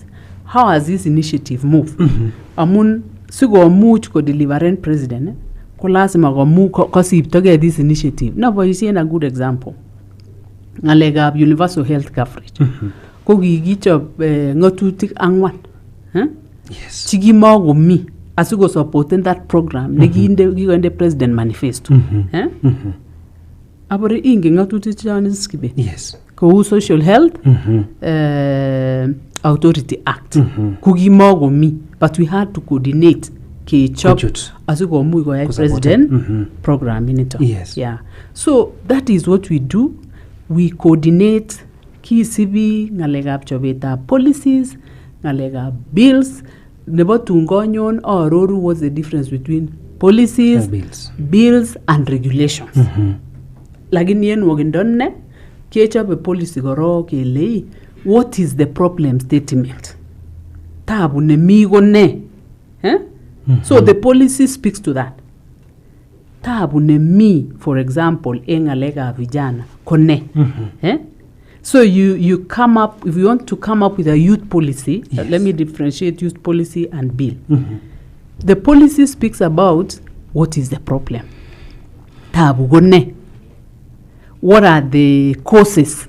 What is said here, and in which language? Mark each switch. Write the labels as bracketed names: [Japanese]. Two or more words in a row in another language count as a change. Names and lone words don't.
[English] How has this initiative moved? [Kalenjin] Amun sigo much ko [English] delivering president, [Kalenjin] kulasima ko mu kosiptoge [English] this initiative. Now, for you see a good example, ngalegab universal health coverage. [Kalenjin] Ko kikichop ngatutik angwan. [English] Yes. [Kalenjin] Chigimo mi asiko [English] supporting that program the president manifesto. [Kalenjin] Abore inge ngatutik chani skibe. [English] Yes. Ko social health authority act. [Kalenjin] Kugimo mi, [English] but we had to coordinate [Kalenjin] ke chop asiko mu go [English] president program in it. Yes. Yeah. So that is what we do. We coordinate [Kalenjin] ki sibi ngalegab chobeta [English] policies, ngalegab bills. [Kalenjin] Nebo tungonyon aroru [English] what's the difference between policies, bills and regulations. [Kalenjin] Lakini yen wogindonne kechope policy goro kele [English] what is the problem statement. [Kalenjin] Tabu ne migo ne. [English] So the policy speaks to that. [Kalenjin] Tabu ne mi, [English] for example, [Kalenjin] engalega vijana kone. [English] So you come up, if you want to come up with a youth policy, yes. Let me differentiate youth policy and bill. The policy speaks about what is the problem. Tabugone. What are the causes?